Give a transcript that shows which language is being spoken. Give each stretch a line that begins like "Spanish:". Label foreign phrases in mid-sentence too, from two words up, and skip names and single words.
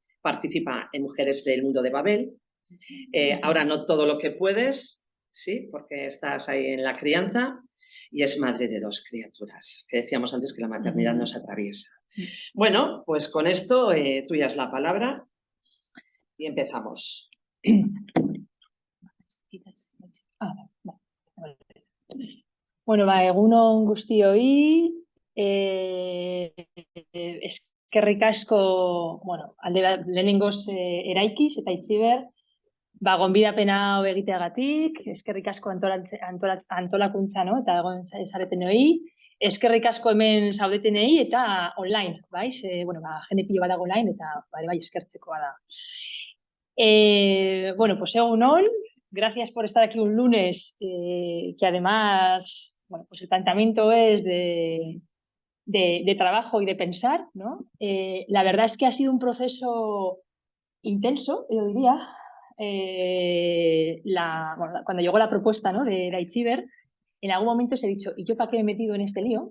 Spanish: Participa en Mujeres del Mundo de Babel. Ahora no todo lo que puedes, sí, porque estás ahí en la crianza, y es madre de 2 criaturas, que decíamos antes que la maternidad nos atraviesa. Bueno, pues con esto tuya es la palabra y empezamos.
Basque: Bueno, egunon guztioi, eskerrik asko, bueno, lehenengoz eraikiz eta Itziber, gonbidapena hau egiteagatik, eskerrik asko antolakuntza, no? Eta egon zaretenoi, eskerrik asko hemen zaudetenei eta online, bai? Bueno, jende pilo bat dago online eta bai eskertzekoa da.
Spanish: Bueno, pues egunon, gracias por estar aquí un lunes, que además, bueno, pues el planteamiento es de trabajo y de pensar, ¿no? La verdad es que ha sido un proceso intenso, yo diría. Bueno, cuando llegó la propuesta, ¿no?, de Itziber, en algún momento os he dicho, ¿y yo para qué me he metido en este lío?